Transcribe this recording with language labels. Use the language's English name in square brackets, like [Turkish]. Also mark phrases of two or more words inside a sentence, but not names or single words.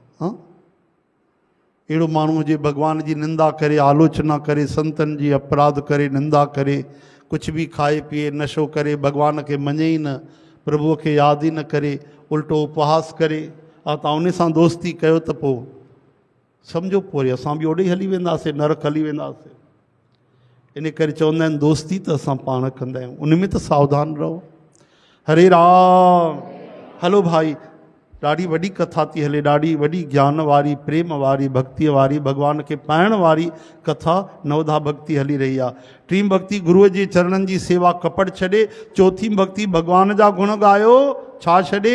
[Sindhi] हा, अहिड़ो माण्हू हुजे भॻवान जी निंदा करे, आलोचना करे, संतनि जी अपराध करे, निंदा करे, कुझु बि खाए पीए, नशो करे, भॻवान खे मञे ई न, प्रभुअ खे यादि ई न करे, उल्टो उपहास करे, ऐं तव्हां उन सां दोस्ती कयो त पोइ सम्झो पोइ वरी असां बि ओॾे ई हली वेंदासीं, नरक हली वेंदासीं। इन करे चवंदा आहिनि दोस्ती त असां पाण कंदा आहियूं, उन में त सावधान रहो। हरे राम। हलो भाई, ॾाढी वॾी कथा थी हले, ॾाढी वॾी ज्ञान वारी, प्रेम वारी, भक्तीअ वारी, भॻवान खे पाइण वारी कथा नवधा भक्ति हली रही आहे। टीं भक्ति गुरूअ जे चरणनि जी सेवा, कपट छॾे। चौथी भक्ति भॻवान जा गुण ॻायो, छा छॾे?